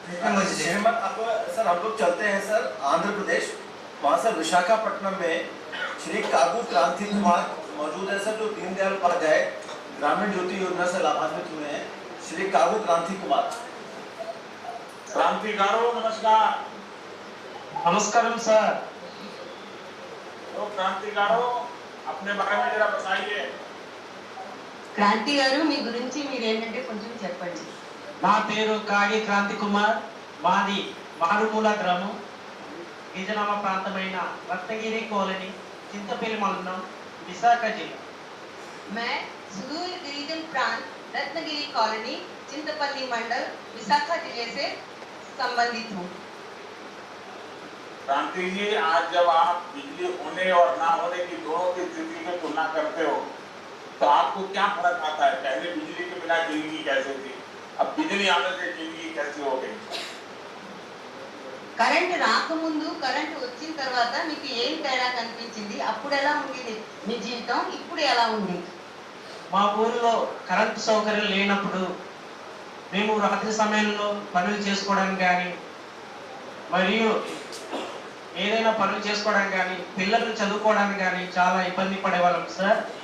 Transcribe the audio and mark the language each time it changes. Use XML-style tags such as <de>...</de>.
<hi>अब सर हम लोग चलते हैं सर आंध्र प्रदेश, वहाँ से विशाखापट्टनम में श्री काबू क्रांति कुमार मौजूद है सर, जो दीनदयाल उपाध्याय ग्रामीण ज्योति योजना से लाभान्वित हुए हैं। श्री काबू क्रांति कुमार। क्रांतिकारों नमस्कार। नमस्कारम सर। तो क्रांतिकारों अपने बारे में जरा बताइए।</hi> <te>క్రాంతి గారు మీ గురించి మీరేంటంటే కొంచెం చెప్పండి. నా పేరు కాగి క్రాంతి కుమార్, మాది మారుమూల గ్రామం, గిరిజనామ ప్రాంతమైన రత్నగిరి కాలనీ, చింతపల్లి మండలం, విశాఖ జిల్లా.</te> <hi>मैं सुदूर गिरिजन प्रांत रत्नगिरी कॉलोनी चिंतपल्ली मंडल विशाखा जिले से संबंधित हूँ. क्रांति जी, आज जब आप बिजली होने और ना होने की दोनों की स्थिति में तुलना करते हो तो आपको क्या फर्क आता है? पहले बिजली के बिना जिंदगी कैसे थी, अब बिजली आने से जिंदगी कैसे हो गई?</hi> <te>కరెంట్ రాకముందు కరెంట్ వచ్చిన తర్వాత మీకు ఏం తేడా కనిపించింది? అప్పుడు ఎలా ఉండేది మీ జీవితం, ఇప్పుడు ఎలా ఉంది? మా ఊరిలో కరెంట్ సౌకర్యం లేనప్పుడు మేము రాత్రి సమయంలో పనులు చేసుకోవడానికి కానీ మరియు ఏదైనా పనులు చేసుకోవడానికి కానీ పిల్లలు చదువుకోవడానికి కానీ చాలా ఇబ్బంది పడేవాళ్ళం సార్.</te>